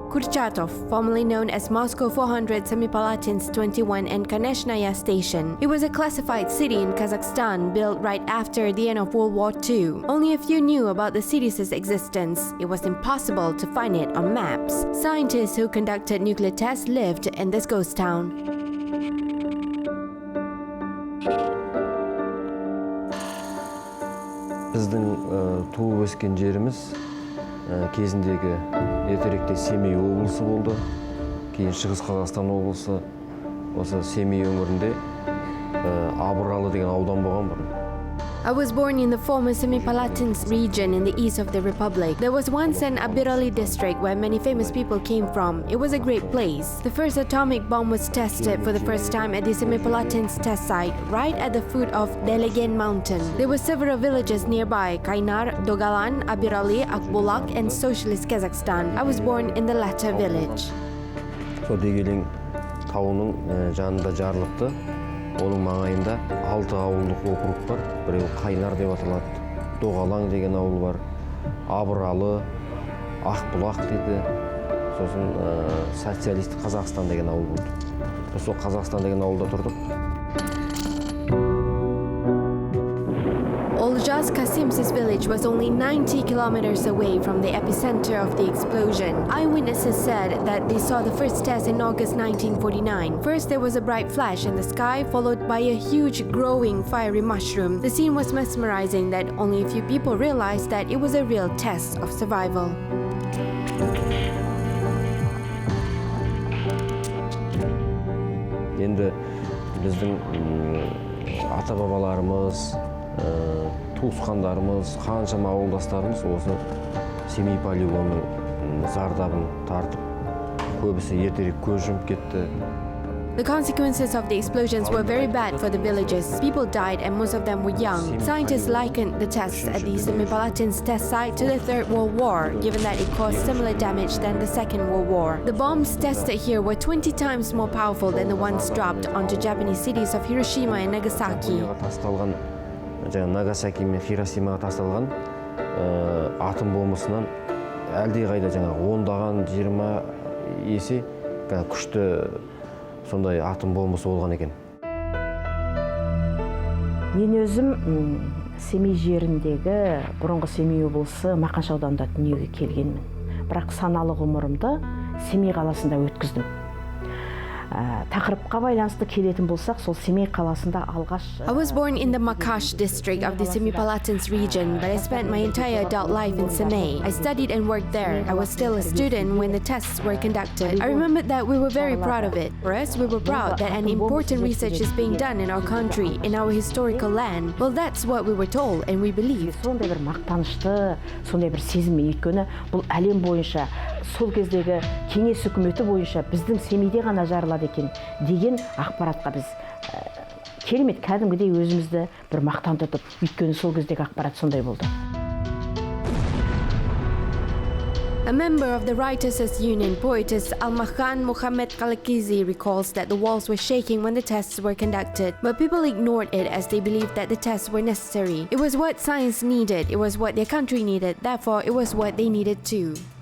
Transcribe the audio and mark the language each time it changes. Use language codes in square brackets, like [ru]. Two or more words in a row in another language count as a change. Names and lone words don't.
[en] Kurchatov, formerly known as Moscow 400, Semipalatinsk 21 and Konechnoye station. It was a classified city in Kazakhstan built right after the end of World War II. Only a few knew about the city's existence. It was impossible to find it on maps. Scientists who conducted nuclear tests lived in this ghost town. [kk] Біздің туып өскен жеріміз кезіндегі ертеректе Семей облысы болды. Кейін Шығыс Қазақстан облысы, осы Семей өңірінде арқылы деген аудан болған бұрын. [en] I was born in the former Semipalatinsk region in the east of the republic. There was once an Abirali district where many famous people came from. It was a great place. The first atomic bomb was tested for the first time at the Semipalatinsk test site, right at the foot of Delegen mountain. There were several villages nearby: Kaynar, Dogalan, Abirali, Akbulak, and Socialist Kazakhstan. I was born in the latter village. [kk] So Degелең тауының жанында жарылыпты. Оның маңайында 6 ауылдық округ бар. Біреу Кайнар деп аталады. Доғалаң деген ауыл бар. Абыралы, Ақбұлақ дейді. Сосын социалистік Қазақстан деген ауыл болды. Сол Қазақстан деген ауылда тұрдық. [en] Oljaz Kasim's village was only 90 kilometers away from the epicenter of the explosion. Eyewitnesses said that they saw the first test in August 1949. First, there was a bright flash in the sky, followed by a huge, growing, fiery mushroom. The scene was mesmerizing that only a few people realized that it was a real test of survival. [kk] Енді біздің ата-бабаларымыз, туысқандарымыз, қаншама ауылдастарымыз осы Семей полигонының зардабын тартып, көбісі ертерек көз жұмып кетті. [en] The consequences of the explosions were very bad for the villages. People died and most of them were young. Scientists likened the tests at the Semipalatinsk test site to the Third World War, given that it caused similar damage than the Second World War. The bombs tested here were 20 times more powerful than the ones dropped onto Japanese cities of Hiroshima and Nagasaki. [kk] Нагасаки мен Хиросимаға тасталған атом бомбасынан әлдеқайда ондаған 20 есе күшті сондай атом бомбасы болған екен. Мен өзім Семей жеріндегі бұрынғы Семей облысы Мақаншы ауданында дүниеге келгенмін. Бірақ саналы ғұмырымды Семей қаласында өткіздім. Тақырыпқа байланысты келетін болсақ, сол Семей қаласында алғаш. [en] I was born in the Makash district of the Semipalatinsk region, but I spent my entire adult life in Semey. I studied and worked there. I was still a student when the tests were conducted. I remember that we were very proud of it. For us, we were proud that an important research is being done in our country, in our historical land. Well, that's what we were told and we believed. [kk] Сондай бір мақтанышты, сондай бір сезім, өйткені бұл әлем бойынша, сол кездегі кеңес үкіметі бойынша біздің Семейде ғана жарылады екен деген ақпаратқа біз керемет кәдімгідей өзімізді бір мақтан тұтып, өйткені сол кездегі ақпарат сондай болды. [en] A member of the Writers' Union, poetess Almakhan Muhammad Kalakizi recalls that the walls were shaking when the tests were conducted, but people ignored it as they believed that the tests were necessary. It was what science needed, it was what their country needed, therefore it was what they needed too.